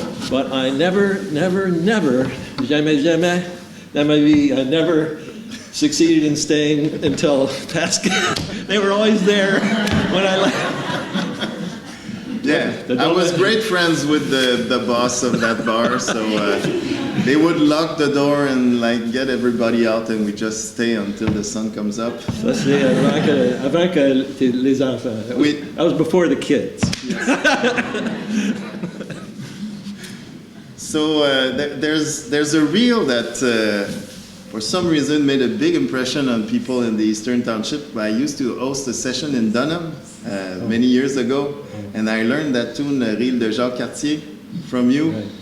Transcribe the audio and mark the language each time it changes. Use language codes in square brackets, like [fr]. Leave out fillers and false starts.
[en] But I never, jamais, I never succeeded in staying until Pascal. They were always there when I left. Yeah, I was great friends with the boss of that bar, so they would lock the door and like get everybody out, and we just stay until the sun comes up. [fr] Ça c'est avant que les enfants. [en] That was before the kids. So there's a reel that for some reason made a big impression on people in the Eastern Township. I used to host a session in Dunham many years ago, and I learned that tune, Reel de Jacques Cartier, from you. Right.